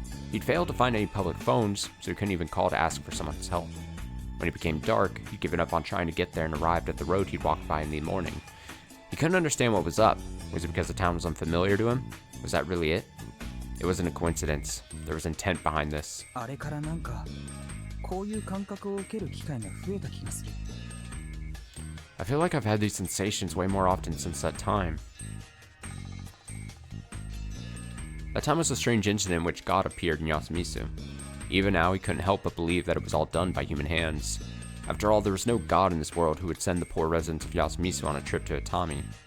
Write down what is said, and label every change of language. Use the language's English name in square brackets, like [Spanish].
[English] He'd failed to find any public phones, so he couldn't even call to ask for someone's help. When it became dark, he'd given up on trying to get there and arrived at the road he'd walked by in the morning. He couldn't understand what was up. Was it because the town was unfamiliar to him? Was that really it? It wasn't a coincidence. There was intent behind this. [Japanese] あれからなんかこういう感覚を受ける機会が増えた気がする。 [English] I feel like I've had these sensations way more often since that time. That time was a strange incident in which God appeared in Yasumisu. Even now, he couldn't help but believe that it was all done by human hands. After all, there was no God in this world who would send the poor residents of Yasumisu on a trip to Atami.